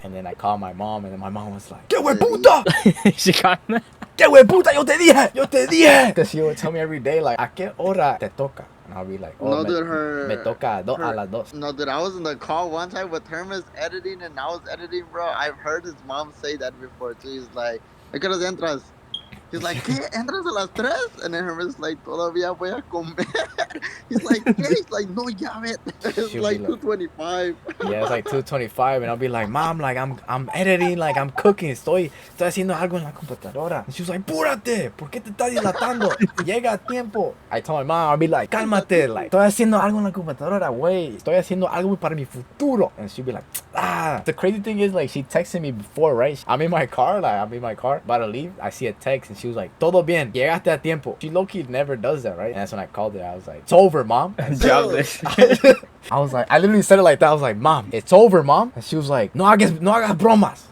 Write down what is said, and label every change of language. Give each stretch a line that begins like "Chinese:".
English: And then I called my mom, and then my mom was like,
Spanish: ¿Qué hueputa?
English: She got mad.
Spanish: ¿Qué hueputa? Yo te dije.
English: Because she would tell me every day, like,
Spanish: ¿a qué hora te toca?
English: And I'll be like, oh,
Spanish: me toca a las dos.
English: No, dude, I was in the call one time with Hermes editing, and I was editing, bro. I've heard his mom say that before, too. He's like,
Spanish: ¿a qué horas entras? He's like, ¿qué? ¿Entras a las 3?
English: And then Hermes is like,
Spanish: todavía voy a comer.
English: He's like,
Spanish: ¿qué?
English: He's like,
Spanish: no, ya vet.
English: It's like 2:25. Yeah, it's like 2:25, and I'll be like, mom, like, I'm editing, like, I'm cooking,
Spanish: estoy haciendo algo en la computadora.
English: And she was like,
Spanish: púrate, ¿por qué te estás dilatando? Llega a tiempo.
English: I told my mom, I'll be like,
Spanish: cálmate,
English: like,
Spanish: estoy haciendo algo en la computadora, güey. Estoy haciendo algo para mi futuro.
English: And she'd be like, ah. The crazy thing is, like, she texted me before, right? I'm in my car, about to leave. I see a text, and she was like,
Spanish: todo bien, llegaste a tiempo.
English: She low-key never does that, right? And that's when I called her. I was like, it's over, mom. Jobless. I was like, I literally said it like that. I was like, mom, it's over, mom. And she was like,
Spanish: no hagas bromas.